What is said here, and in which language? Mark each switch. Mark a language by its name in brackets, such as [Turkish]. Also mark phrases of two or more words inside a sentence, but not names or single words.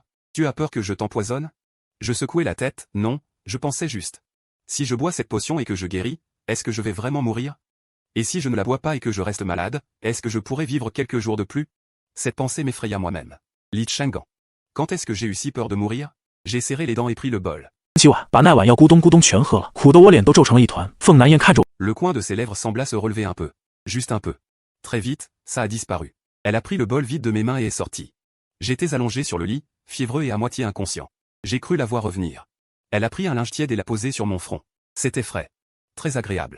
[French] Tu as peur que je t'empoisonne? Je secouai la tête, non, je pensais juste. Si je bois cette potion et que je guéris, est-ce que je vais vraiment mourir? Et si je ne la bois pas et que je reste malade, est-ce que je pourrais vivre quelques jours de plus? Cette pensée m'effraya moi-même. Li Changgan. Quand est-ce que j'ai eu si peur de mourir? J'ai serré les dents et pris le bol. [Chinese] 今晚把那碗药咕咚咕咚全喝了，苦得我脸都皱成了一团。凤南燕看着我， [French] Le coin de ses lèvres sembla se relever un peu. Juste un peu. Très vite, ça a disparu. Elle a pris le bol vide de mes mains et est sortie. J'étais allongé sur le lit, fiévreux et à moitié inconscient. J'ai cru la voir revenir. Elle a pris un linge tiède et l'a posé sur mon front. C'était frais. Très agréable.